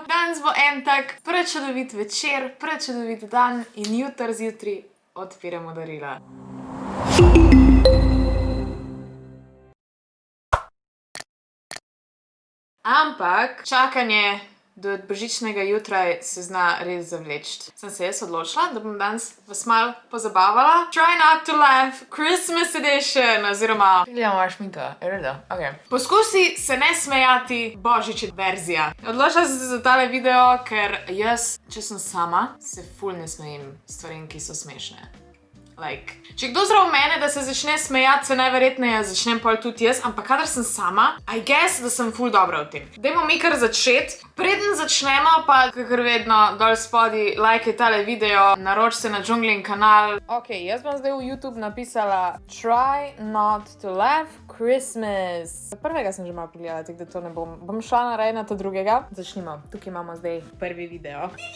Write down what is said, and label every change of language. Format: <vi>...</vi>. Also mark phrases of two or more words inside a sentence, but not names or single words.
<sl>Danes bo en tak prečudovit večer, prečudovit dan in jutri zjutraj odpiramo darila. Ampak čakanje do božičnega jutraj se zna res zavleči. Sem se jaz odločila, da bom danes vas malo pozabavala.</sl> <en>Try not to laugh, Christmas edition,</en> <sl>oziroma... Gledam moja šminka, je redo? Ok. Poskusi se ne smejati, božič verzija. Odločila sem se za tale video, ker jaz, če sem sama, se ful ne smejim stvarem, ki so smešne. Če kdo zraven mene, da se začne smejati, se najverjetneje začnem pol tudi jaz, ampak kadar sem sama,</sl> <en>I guess,</en> <sl>da sem ful dobra v tem. Dajmo mi kar začeti. Preden začnemo, pa kakor vedno, dol spodi, lajkaj tale video, naroč se na Džunglin kanal. Ok, jaz bom zdaj v YouTube napisala</sl> <en>Try not to laugh, Christmas.</en> <sl>Prvega sem že malo pogledala, tako da to ne bom. Bom šla narej na to drugega. Začnimo. Tukaj imamo zdaj prvi video.</sl>